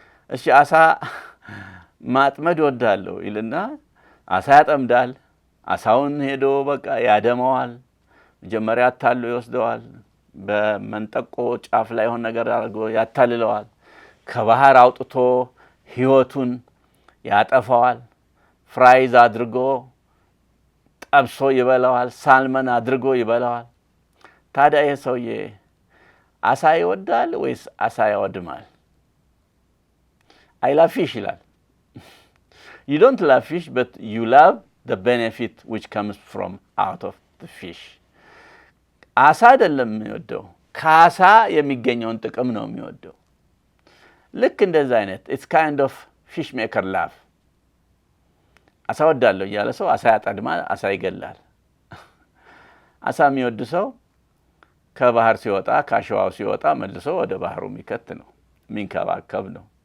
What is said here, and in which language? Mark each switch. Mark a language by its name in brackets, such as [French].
[Amharic] እሺ አሳ ማጥመድ ወዳለሁ ይልና አሳ ያጠምዳል። አሳውን ሄዶ በቃ ያደመዋል። መጀመሪያ አታሎ ይወስደዋል። በመንጠቆ ጫፍ ላይ ሆነ ነገር አድርጎ ያታልለዋል። ከባህር አውጥቶ ህይወቱን ያጠፋዋል። ፍራይዝ አድርጎ ጠብሶ ይበላዋል። ሳልመን አድርጎ ይበላዋል። ታዲያ ይሄ ሰውዬ አሳ ይወዳል ወይስ አሳ ያወድማል? [English] I love fish [Amharic] ይላል። [English] You don't love fish, but you love the benefit which comes from out of the fish. [Amharic] አሳ አይደለም የሚወደው፣ ከአሳ የሚገኘውን ጥቅም ነው የሚወደው። ልክ እንደዛ አይነት [English] it's kind of fish maker love. [Amharic] አሳ ወዳለሁ እያለ ሰው አሳ ያጠድማል፣ አሳ ይገላል። አሳ የሚወድ ሰው ከባህር ሲወጣ ካሸዋው ሲወጣ መልሶ ወደ ባህሩ የሚከት ነው፣ የሚንከባከብ ነው።